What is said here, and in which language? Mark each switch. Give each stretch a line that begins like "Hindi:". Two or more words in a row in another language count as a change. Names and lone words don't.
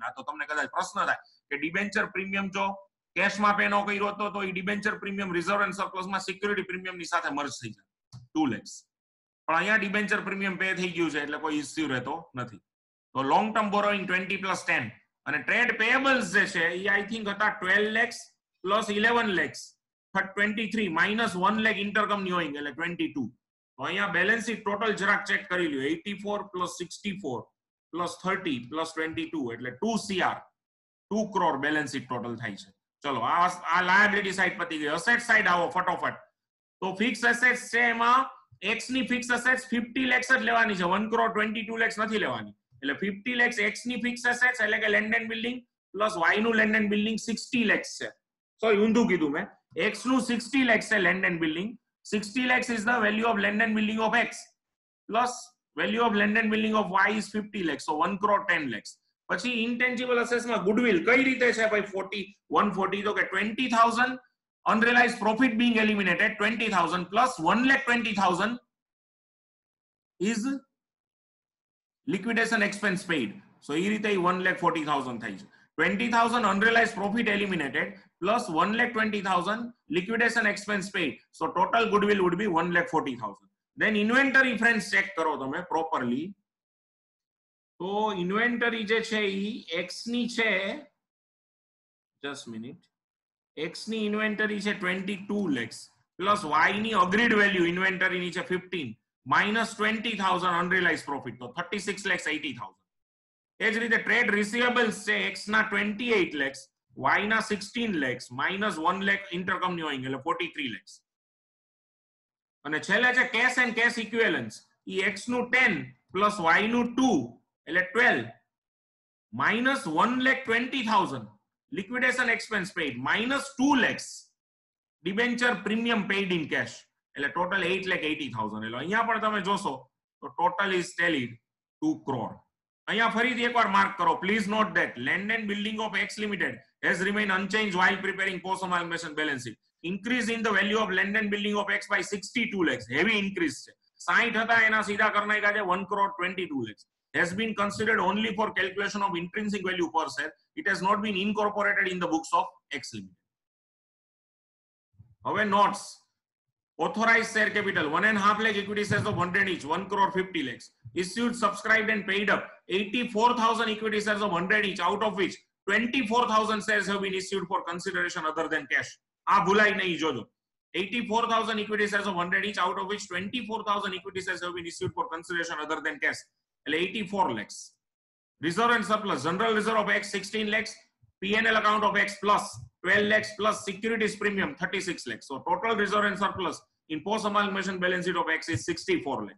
Gujarati: આ તો તમને કદાચ પ્રશ્ન થાય કે
English: debenture premium
Gujarati: જો કેશમાં પે નો કર્યો હતો તો ઈ
English: debenture premium reserve and surplus
Gujarati: માં
English: security premium
Gujarati: ની સાથે મર્જ થઈ જાય 2 lakhs. પણ અહીંયા
English: debenture premium pay
Gujarati: થઈ ગયું છે એટલે કોઈ ઇશ્યુ રહેતો નથી. તો
English: long term borrowing
Gujarati: 20 + 10 અને
English: trade payables
Gujarati: જે છે એ
English: I think
Gujarati: હતા 12 lakhs + 11 lakhs 23 -1 lakh
English: intercompany owing
Gujarati: એટલે 22. તો અહીંયા
English: balance sheet total
Gujarati: જરાક ચેક કરી લ્યો 84 + 64 + 30 + 22 એટલે 2 CR 2 crore
English: balance sheet total
Gujarati: થાય છે. ચલો આ
English: liability side
Gujarati: પતી ગઈ.
English: asset side
Gujarati: આવો ફટોફટ. તો
English: fix assets
Gujarati: છે એમાં x ની
English: fix assets
Gujarati: 50 lakhs જ લેવાની છે 1 crore 22 lakhs નથી લેવાની. એટલે 50 lakhs x ની
English: fix assets
Gujarati: એટલે કે
English: land and building plus
Gujarati: y નું
English: land and building
Gujarati: 60 lakhs છે. સોરી ઊંધું કીધું મેં. x નું 60 lakhs છે
English: land and building. 60 lakhs is the value of land and building of x plus value of land and building of y is 50 lakhs. So 1 crore 10 lakhs.
Gujarati: પછી
English: intangible assets
Gujarati: માં goodwill કઈ રીતે છે ભાઈ 140 તો કે 20,000
English: unrealized profit being eliminated 20,000 plus 1,20,000 is liquidation expense paid.
Gujarati: So એ રીતે 1,40,000 થાય છે.
English: 20,000 unrealized profit eliminated plus 1,20,000 liquidation expense paid. So total goodwill would be 1,40,000. Then inventory friends
Gujarati: check કરો તમે properly. તો inventory જે છે ઈ x ની છે
English: just minute
Gujarati: x ની inventory છે 22 lakhs plus y ની
English: agreed value
Gujarati: inventory ની છે 15
English: minus 20,000 unrealized profit
Gujarati: તો 36,80,000. એ જ રીતે
English: trade receivables
Gujarati: છે x ના 28 lakhs y ના 16 lakhs minus 1 lakh
English: intercompany owing
Gujarati: એટલે 43 lakhs. અને છેલ્લે છે
English: cash and cash equivalence
Gujarati: ઈ x નું 10 plus y નું 2 એટલે 12
English: minus 1,20,000 liquidation expense paid minus 2 lakhs debenture premium paid in cash
Gujarati: એટલે ટોટલ 8,80,000. એટલે અહીંયા પણ તમે જોશો તો
English: total is tallied
Gujarati: 2 crore. અહીંયા ફરીથી એકવાર માર્ક કરો.
English: please note that land and building of X Limited has remain unchange while preparing post amalgamation balance sheet. Increase in the value of land and building of x by 62 lakhs. Heavy increase
Gujarati: છે. 60 હતા એના સીધા કરી નાખ્યા છે 1 crore 22 lakhs.
English: Has been considered only for calculation of intrinsic value per share. It has not been incorporated in the books of X Limited.
Gujarati: હવે notes.
English: Authorized share capital 1.5 lakh equity shares of 100 each 1 crore 50 lakhs. Issued, subscribed and paid up 84,000 equity shares of 100 each, out of which 24,000 shares have been issued for consideration other than cash.
Gujarati: આ ભૂલાઈ નહીં જોજો.
English: 84,000 equity shares of 100 each, out of which 24,000 equity shares have been issued for consideration other than cash.
Gujarati: એટલે 84 lakhs.
English: Reserve and surplus general reserve of x 16 lakhs, P&L account of x plus 12 lakhs plus securities premium 36 lakhs. So total reserve and surplus in post amalgamation balance sheet of x is 64 lakhs.